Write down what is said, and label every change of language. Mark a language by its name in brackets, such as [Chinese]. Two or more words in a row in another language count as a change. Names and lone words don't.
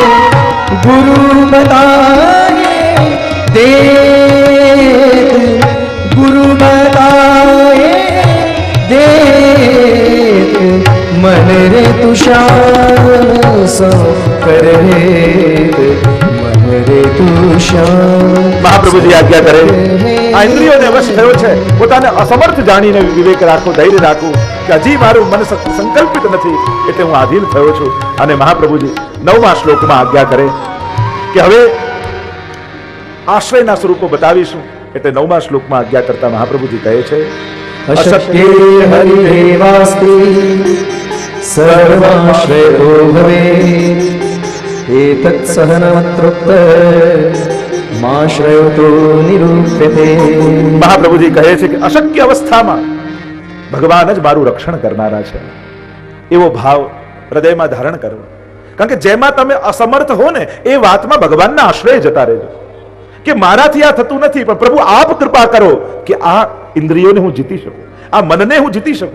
[Braj] गुरु बताए देत, गुरु बताए देत, मन रे तू श्याम सो कर हेत, मन रे तू श्याम. [Gujarati] મહાપ્રભુજી આજ્ઞા કરે, આ ઇન્દ્રિયોને વશ થયો છે, પોતાને અસમર્થ જાણીને વિવેક રાખો, ધૈર્ય રાખો કે હજી મારું મન સંકલ્પિત નથી એટલે હું આધીન થયો છું. અને મહાપ્રભુજી 9મા શ્લોકમાં આજ્ઞા કરે કે હવે આશ્રયના સ્વરૂપો બતાવીશું. એટલે 9મા શ્લોકમાં આજ્ઞા કરતા મહાપ્રભુજી કહે છે, [Sanskrit] અશક્ય હરિદેવાસ્તિ સર્વાશ્રયો ભવે, एतत् सहनवत्रोक्त माश्रयो तो निरूप्यते। [Gujarati] મહાપ્રભુજી કહે છે કે અશક્ય અવસ્થામાં ભગવાન જ મારું રક્ષણ કરનારા છે, એવો ભાવ હૃદયમાં ધારણ કરવો. કારણ કે જેમાં તમે અસમર્થ હો ને એ વાતમાં ભગવાનના આશ્રય જતા રહેજો કે મારાથી આ થતું નથી, પણ પ્રભુ આપ કૃપા કરો કે આ ઇન્દ્રિયોને હું જીતી શકું, આ મનને હું જીતી શકું.